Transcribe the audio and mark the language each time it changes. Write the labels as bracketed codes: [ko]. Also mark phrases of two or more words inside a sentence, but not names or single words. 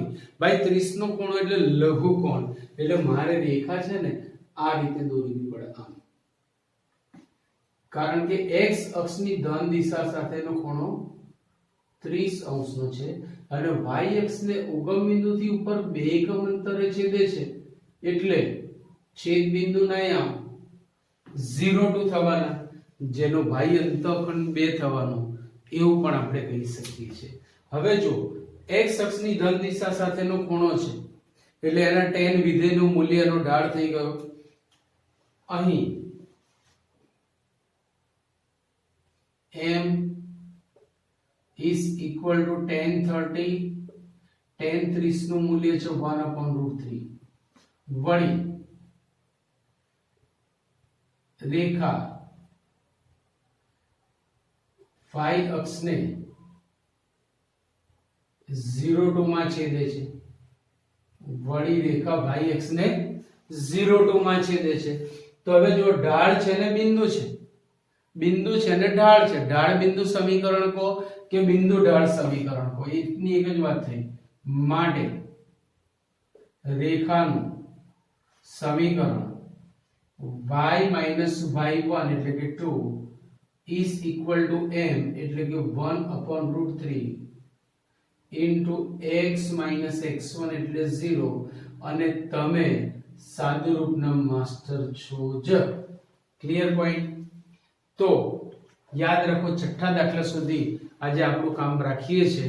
[gu] ભાઈ 30 નો ખૂણો એટલે લઘુ કોણ, એટલે મારે રેખા છે ને આ રીતે દોરવી પડે આમ, કારણ કે x અક્ષની ધન દિશા સાથેનો ખૂણો 30 અંશનો છે અને y અક્ષને ઉગમ બિંદુથી ઉપર 2 એકમ અંતરે છેદે છે એટલે છેદ બિંદુના યામ 0 થવાના, જેનો y અંતઃખંડ 2 થવાનો, એવું પણ આપણે કહી શકીએ છીએ. હવે જો x અક્ષની ધન દિશા સાથેનો ખૂણો છે એટલે એના tan વિધેયનું મૂલ્યનો ઢાળ થઈ ગયો. અહીં [en] m is equal to tan 30, [gu] tan 30 નું મૂલ્ય છે 1/√3. વળી રેખા y અક્ષને 0 માં છેદે છે, વળી રેખા y અક્ષને 0 માં છેદે છે. તો હવે જો ઢાળ છે ને બિંદુ છે, બિંદુ છે ને ઢાળ છે, ઢાળ બિંદુ સમીકરણ કહો કે બિંદુ ઢાળ સમીકરણ કહો, એની એક જ વાત થઈ. માટે રેખાનું સમીકરણ y y1 એટલે કે 2 [en] is equal to [gu] m એટલે કે 1/√3 [en] into x minus x1 [gu] એટલે 0. અને તમે સાદુરૂપના માસ્ટર છો જ. [en] clear point. [gu] તો યાદ રાખો, છઠ્ઠા દાખલા સુધી આજે આપણું કામ રાખીએ છીએ.